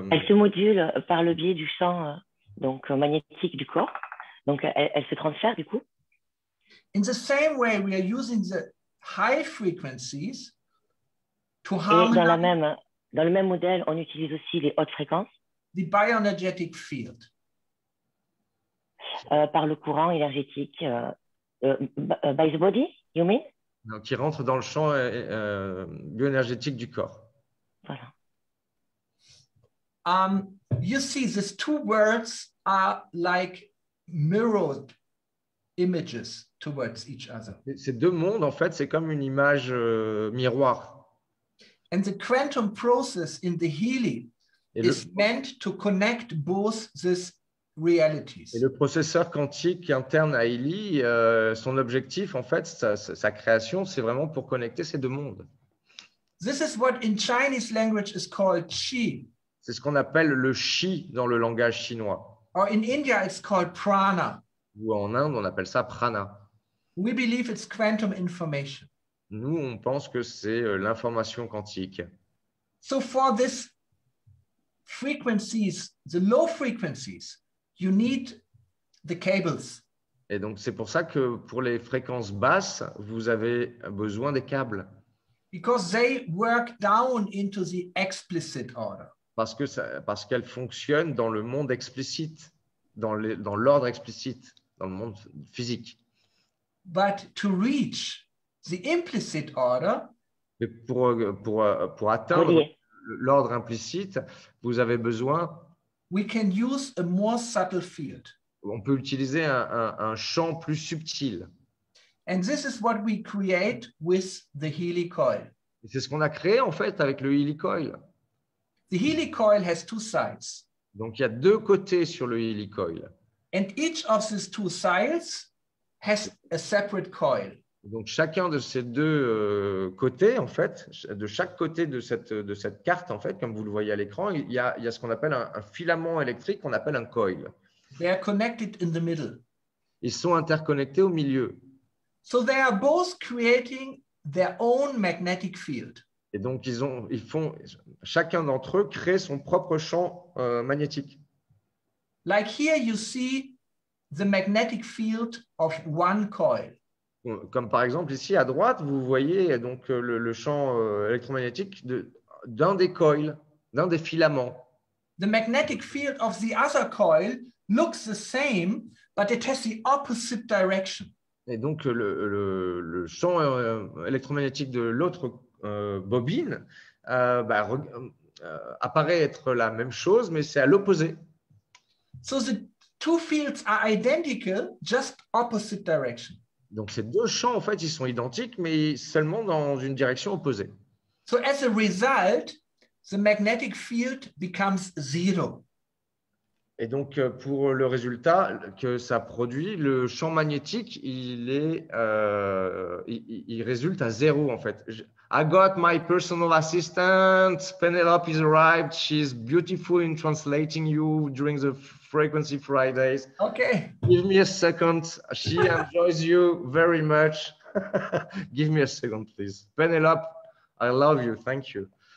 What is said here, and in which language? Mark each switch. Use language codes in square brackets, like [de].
[fr] modulent par le biais du champ donc magnétique du corps. Donc elles se transfèrent du coup. [en] In the same way, we are using the high frequencies to harmonize. [fr] Et dans le même modèle, on utilise aussi les hautes fréquences. [en] The bioenergetic field. [fr] Par le courant énergétique. [en] By the body, you mean? [fr] Donc, qui rentre dans le champ bioénergétique du corps. Voilà. [en] You see, these two words are like mirrored images towards each other. [fr] Ces deux mondes, en fait, c'est comme une image miroir. [en] And the quantum process in the Healy is meant to connect both these realities. [fr] Et le processeur quantique interne à Healy, son objectif, en fait, sa création, c'est vraiment pour connecter ces deux mondes. [en] This is what in Chinese language is called Qi. [fr] C'est ce qu'on appelle le Qi dans le langage chinois. [en] Or in India, it's called Prana. [fr] Ou en Inde, on appelle ça prana. [en] We believe it's quantum information. [fr] Nous, on pense que c'est l'information quantique. [en] So for this frequencies, the low frequencies, you need the cables. [fr] Et donc, c'est pour ça que pour les fréquences basses, vous avez besoin des câbles. [en] Because they work down into the explicit order. [fr] Parce qu'elles fonctionnent dans le monde explicite, dans l'ordre explicite, dans le monde physique. [en] But to reach the implicit order, [fr] mais pour atteindre l'ordre implicite, vous avez besoin. [en] We can use a more subtle field. [fr] on peut utiliser un champ plus subtil. [en] And this is what we create with the Healy coil. [fr] Et c'est ce qu'on a créé en fait avec le Healy Coil. [en] The Healy coil has two sides. [fr] Donc il y a deux côtés sur le Healy Coil. [en] And each of these two sides has a separate coil. [fr] Donc chacun de ces deux côtés, en fait, de chaque côté de cette carte, en fait, comme vous le voyez à l'écran, il y a ce qu'on appelle un filament électrique qu'on appelle un coil. [en] They are connected in the middle. [fr] Ils sont interconnectés au milieu. [en] So they are both creating their own magnetic field. [fr] Et donc chacun d'entre eux crée son propre champ magnétique. [en] Like here you see the magnetic field of one coil. [fr] Comme par exemple ici à droite, vous voyez donc le champ électromagnétique d'un des coils, d'un des filaments. [en] The magnetic field of the other coil looks the same, but it has the opposite direction. [fr] Et donc le champ électromagnétique de l'autre bobine apparaît être la même chose, mais c'est à l'opposé. [en] So the two fields are identical, just opposite direction. [fr] Donc ces deux champs, en fait, ils sont identiques, mais seulement dans une direction opposée. [en] So as a result, the magnetic field becomes zero. [fr] Et donc pour le résultat que ça produit, le champ magnétique, il résulte à zéro, en fait. [en] I got my personal assistant. Penelope is arrived. She's beautiful in translating you during the Frequency Fridays. Okay. Give me a second. She enjoys you very much. Give me a second, please. Penelope, I love you. Thank you.